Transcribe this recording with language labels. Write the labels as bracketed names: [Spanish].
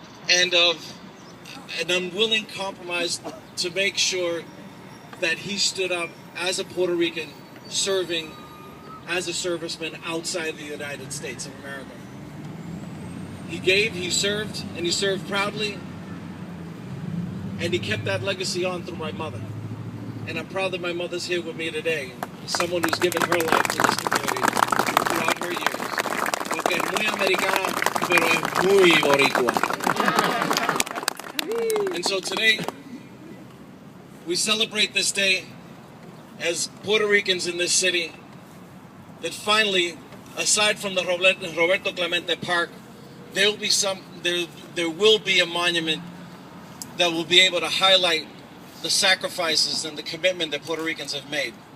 [English] and of an unwilling compromise to make sure that he stood up as a Puerto Rican serving as a serviceman outside the United States of America. He gave, he served, and he served proudly, and he kept that legacy on through my mother. And I'm proud that my mother's here with me today, someone who's given her life to this community throughout her years. [Spanish] Porque es muy americana, pero es muy boricua. [English] And so today, we celebrate this day as Puerto Ricans in this city, that finally, aside from the Roberto Clemente Park, there will be a monument that will be able to highlight the sacrifices and the commitment that Puerto Ricans have made.